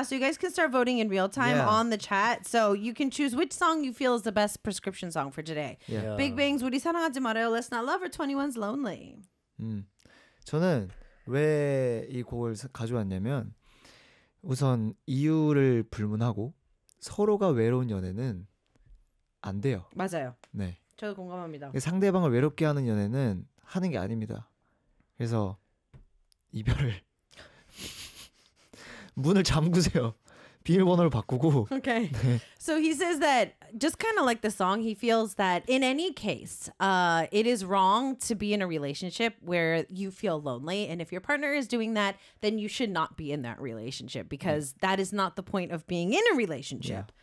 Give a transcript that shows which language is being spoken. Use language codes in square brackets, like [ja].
[en] So you guys can start voting in real time yeah. on the chat. So you can choose which song you feel is the best prescription song for today. Yeah. Big Bang's 우리 사랑하지 말아요, Let's Not Love or 21's Lonely. [ko] 저는 왜 이 곡을 가져왔냐면 우선 이유를 불문하고 서로가 외로운 연애는 안 돼요. 맞아요. 네. 저도 공감합니다. 상대방을 외롭게 하는 연애는 하는 게 아닙니다. 그래서 이별을 문을 잠그세요. 비밀번호를 바꾸고. Okay. 네. [en] So he says that just kind of like the song, he feels that in any case, it is wrong to be in a relationship where you feel lonely. And if your partner is doing that, then you should not be in that relationship because that is not the point of being in a relationship.